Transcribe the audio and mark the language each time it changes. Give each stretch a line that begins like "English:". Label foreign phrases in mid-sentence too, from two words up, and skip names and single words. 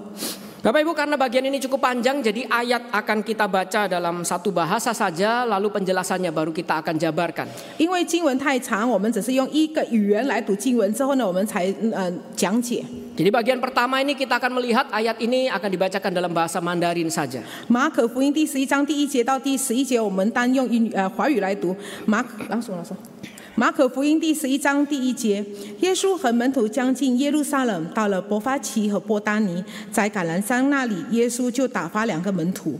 Indonesian: Bapak Ibu, karena bagian ini cukup panjang, jadi ayat akan kita baca dalam satu bahasa saja, lalu penjelasannya baru kita akan jabarkan.
Chinese: 因为经文太长，我们只是用一个语言来读经文，之后呢，我们才讲解。
Indonesian: Jadi bagian pertama ini kita akan melihat ayat ini akan dibacakan dalam bahasa Mandarin saja.
Chinese: 马可福音第11章第1节到第11节，我们单用华语来读。马可福音第11章第1节，耶稣和门徒将近耶路撒冷，到了伯法其和伯大尼，在橄榄山那里，耶稣就打发2个门徒。